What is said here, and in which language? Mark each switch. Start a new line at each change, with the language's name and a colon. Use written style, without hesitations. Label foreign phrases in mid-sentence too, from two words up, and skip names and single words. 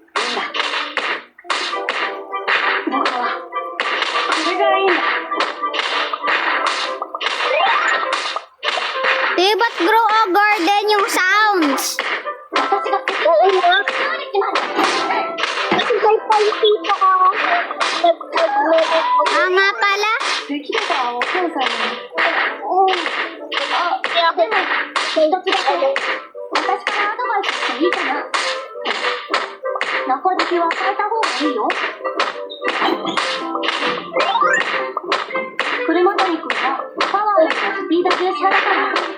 Japanese: 僕はそれがいいんだ。
Filipino: Ba't grow a garden yung sounds?
Japanese: 私が
Filipino: Oo nga. Kasi may palpita ka. Nga pala.
Japanese: できればお父さんに。
Filipino: Kaya ako,
Japanese: 一つだけ私からアドバイスしていいかな。中敷きは変えた方がいいよ。車谷君はパワーよりもスピード重視派だから。